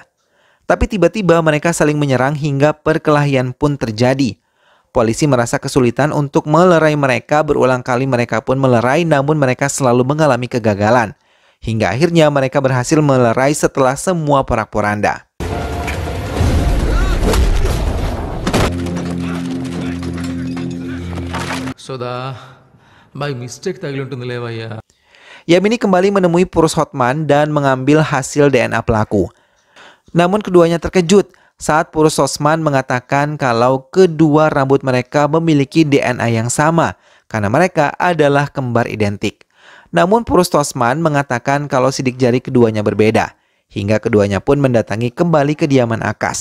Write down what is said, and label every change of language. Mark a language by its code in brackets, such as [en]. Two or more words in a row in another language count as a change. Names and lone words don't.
[id] Tapi tiba-tiba mereka saling menyerang hingga perkelahian pun terjadi. Polisi merasa kesulitan untuk melerai mereka, berulang kali mereka pun melerai namun mereka selalu mengalami kegagalan. Hingga akhirnya mereka berhasil melerai setelah semua porak-poranda. [te] Soda, [en] by mistake [te] tagli ఉంటుంది లేవయ్యా. [id] Yamini kembali menemui Purus Hotman dan mengambil hasil DNA pelaku. Namun keduanya terkejut saat Purus Tosman mengatakan kalau kedua rambut mereka memiliki DNA yang sama karena mereka adalah kembar identik. Namun Purus Tosman mengatakan kalau sidik jari keduanya berbeda, hingga keduanya pun mendatangi kembali kediaman Akas.